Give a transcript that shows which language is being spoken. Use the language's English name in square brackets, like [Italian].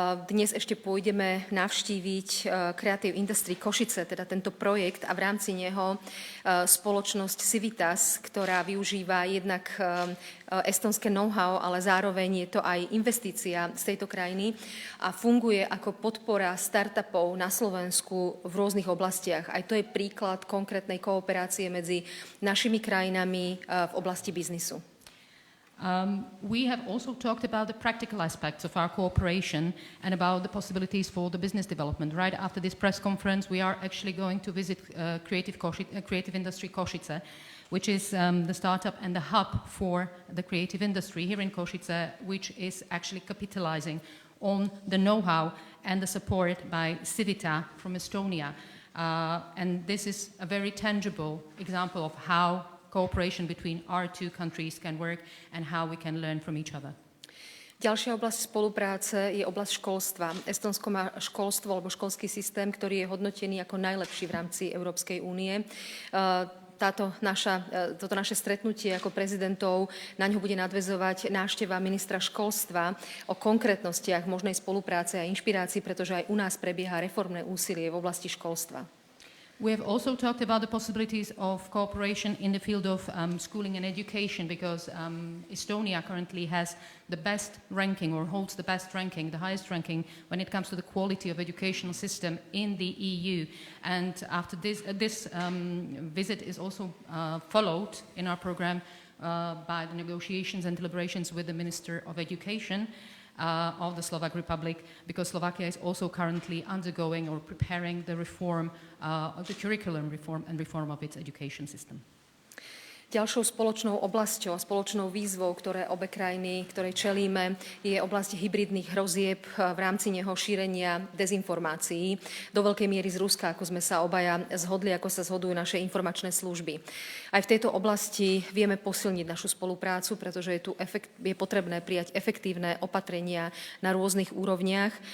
[Slovak] Dnes ešte pôjdeme navštíviť Creative Industry Košice, teda tento projekt a v rámci neho spoločnosť Civitas, ktorá využíva jednak estonské know-how, ale zároveň je to aj investícia z tejto krajiny a funguje ako podpora startupov na Slovensku v rôznych oblastiach. Aj to je príklad konkrétnej kooperácie medzi našimi krajinami v oblasti biznisu. [English] We have also talked about the practical aspects of our cooperation and about the possibilities for the business development. Right after this press conference, we are actually going to visit Creative Industry Košice, which is the startup and the hub for the creative industry here in Košice, which is actually capitalizing on the know-how and the support by Civita from Estonia. And this is a very tangible example of how cooperation between our two countries can work and how we can learn from each other. [Slovak] Ďalšia oblasť spolupráce je oblasť školstva. Estónsko má školstvo alebo školský systém, ktorý je hodnotený ako najlepší v rámci Európskej únie. Toto naše stretnutie ako prezidentov, na ňo bude nadväzovať návšteva ministra školstva o konkrétnostiach možnej spolupráce a inšpirácii, pretože aj u nás prebieha reformné úsilie v oblasti školstva. [English] We have also talked about the possibilities of cooperation in the field of schooling and education, because Estonia currently has the best ranking, or holds the best ranking, the highest ranking when it comes to the quality of educational system in the EU. And after this visit is also followed in our program by the negotiations and deliberations with the Minister of Education of the Slovak Republic, because Slovakia is also currently undergoing or preparing the reform of the curriculum reform and reform of its education system. [Slovak] Ďalšou spoločnou oblasťou a spoločnou výzvou, ktorej čelíme, je oblasť hybridných hrozieb, v rámci neho šírenia dezinformácií. Do veľkej miery z Ruska, ako sme sa obaja zhodli, ako sa zhodujú naše informačné služby. Aj v tejto oblasti vieme posilniť našu spoluprácu, pretože je potrebné prijať efektívne opatrenia na rôznych úrovniach.